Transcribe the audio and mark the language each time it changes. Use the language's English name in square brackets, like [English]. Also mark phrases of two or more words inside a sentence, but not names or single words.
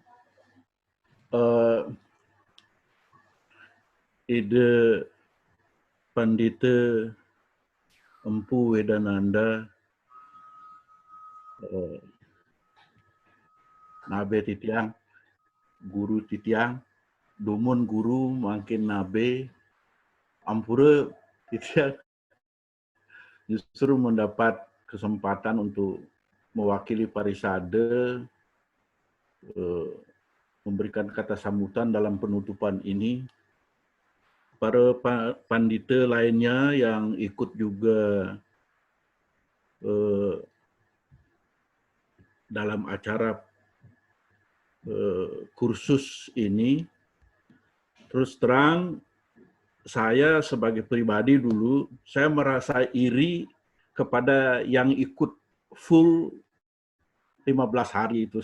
[Indonesian] Ide Pandita Empu Wedananda Nabe Titiang, Guru Titiang, Dumun Guru makin Nabe, [Balinese] Ampura Titiang [Indonesian] justru mendapat kesempatan untuk mewakili Parisade, memberikan kata sambutan dalam penutupan ini. Para pandita lainnya yang ikut juga dalam acara kursus ini, terus terang saya sebagai pribadi dulu, saya merasa iri kepada yang ikut full 15 hari itu.